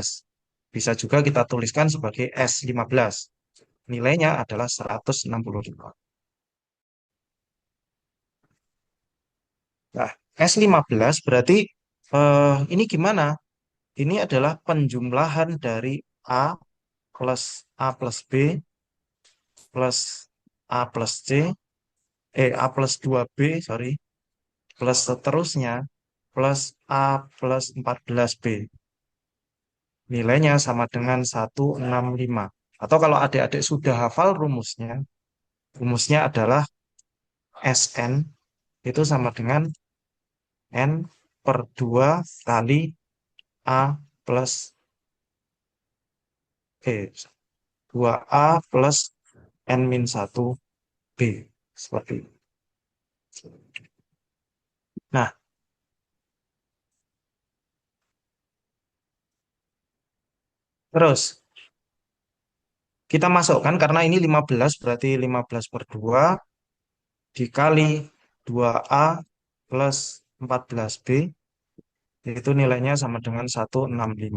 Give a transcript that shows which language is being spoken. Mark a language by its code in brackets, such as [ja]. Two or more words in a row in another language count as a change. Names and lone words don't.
[id] Bisa juga kita tuliskan sebagai S15. Nilainya adalah 165. Nah, S15 berarti ini gimana? Ini adalah penjumlahan dari A plus A plus B plus A plus C, A plus 2B, sorry, plus seterusnya plus A plus 14B. Nilainya sama dengan 165. Atau kalau adik-adik sudah hafal rumusnya, rumusnya adalah Sn itu sama dengan N per 2 kali A plus 2A plus N-1 B. Seperti itu. Nah, terus kita masukkan karena ini 15 berarti 15 per 2 dikali 2A plus 14B itu nilainya sama dengan 165.